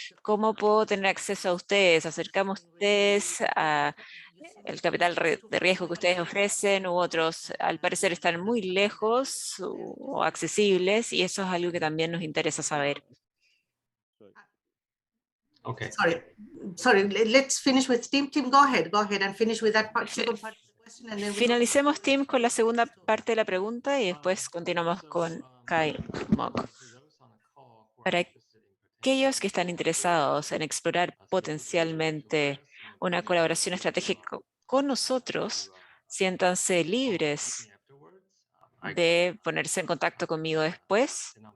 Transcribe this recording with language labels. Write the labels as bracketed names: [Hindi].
[Spanish] ¿Cómo puedo tener acceso a ustedes? ¿Acercamos ustedes a el capital de riesgo que ustedes ofrecen u otros? Al parecer están muy lejos o accesibles y eso es algo que también nos interesa saber. [English] Okay. Sorry, let's finish with Tim. Tim, go ahead and finish with that second part of the question. And then [Spanish] Finalicemos, Tim, con la segunda parte de la pregunta y después continuamos con Kai Mok. Para aquellos que están interesados en explorar potencialmente una colaboración estratégica con nosotros, siéntanse libres de ponerse en contacto conmigo después.